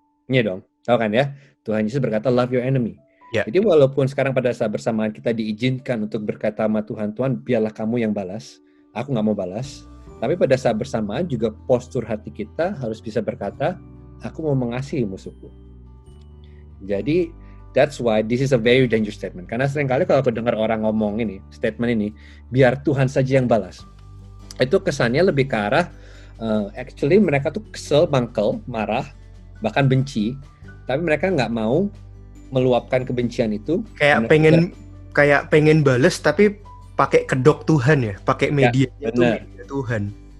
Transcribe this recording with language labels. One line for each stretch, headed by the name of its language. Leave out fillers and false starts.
Indonesian: Iya dong, tahu kan ya? Tuhan Yesus berkata,
English: love your enemy.
Indonesian: Ya. Jadi walaupun sekarang pada saat bersamaan kita diizinkan untuk berkata sama Tuhan, Tuhan biarlah kamu yang balas, aku nggak mau balas. Tapi pada saat bersamaan juga postur hati kita harus bisa berkata, aku mau mengasihi musuhku.
English: Jadi that's why this is a very dangerous statement.
Indonesian: Karena seringkali kalau aku dengar orang ngomong ini, statement ini, biar Tuhan saja yang balas. Itu kesannya lebih ke arah, actually mereka tuh kesel, mangkel, marah, bahkan benci. Tapi mereka nggak mau meluapkan kebencian itu. Kayak pengen bales tapi pakai kedok Tuhan ya, pakai media itu media Tuhan.